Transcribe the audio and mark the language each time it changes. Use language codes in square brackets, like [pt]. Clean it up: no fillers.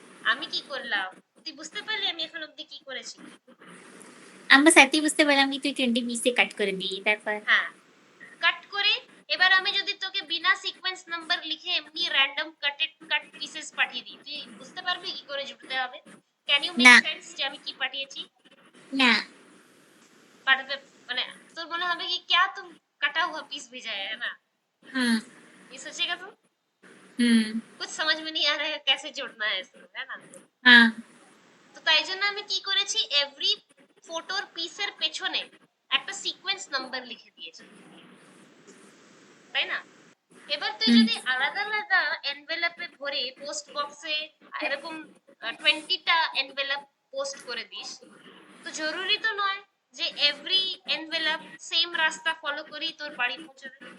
[bn] আমি কি করলাম তুই বুঝতে পারলি আমি এখন অব্দি কি করেছি? আমরা সাথে বুঝতে পারলাম কি তুই 20 পিসে কাট করে দিই তারপর হ্যাঁ, কাট করে এবার আমি যদি তোকে বিনা সিকোয়েন্স নাম্বার লিখে এমনি র্যান্ডম কাট পিসেস পাঠিয়ে দিই, তুই বুঝতে পারবি কি করে জুড়তে হবে? [en] can you make [bn] না সেন্স যে আমি কি পাঠিয়েছি? না পাঠাতে মানে তোর মনে হবে [hi] कि क्या तुम कटा हुआ पीस भेजा है ना? [bn] হুম [hi] ये सोचेगा तू [bn] হুম [hi] कुछ समझ में नहीं आ रहा है कैसे जोड़ना है इसको, है ना? [bn] হ্যাঁ তো তাই জন্য আমি কি করেছি, এভরি ফটোর পিসের পেছনে একটা সিকোয়েন্স নাম্বার লিখে দিয়েছি, তাই না? এবার তুই হুম যদি আলাদা আলাদা এনভেলপে ভরে পোস্ট বক্সে এরকম 20টা এনভেলপ পোস্ট করে দিস, তো জরুরি তো নয় যে এভরি এনভেলপ সেম রাস্তা ফলো করেই তোর বাড়ি পৌঁছবে।